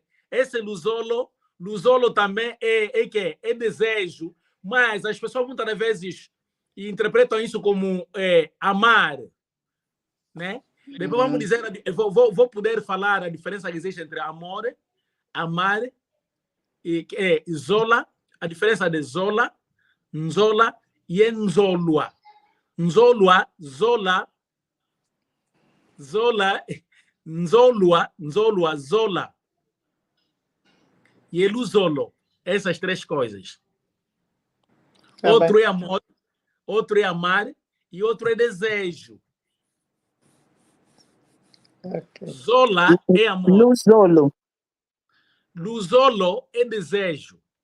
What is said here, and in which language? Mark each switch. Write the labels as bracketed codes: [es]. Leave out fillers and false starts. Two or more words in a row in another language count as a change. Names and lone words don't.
[pt] Esse Luzolo também é desejo, mas as pessoas muitas vezes interpretam isso como amar, né? Depois vamos dizer, vou poder falar a diferença que existe entre amor, amar e zola, a diferença de zola, nzola e nzolua. [kg] Nzolua, zola, nzolua, zola. [pt] E eluzolo. Essas três coisas. Tá outro bem. É amor, outro é amar e outro é desejo. Okay. Zola é amor. Luzolo. Luzolo é desejo.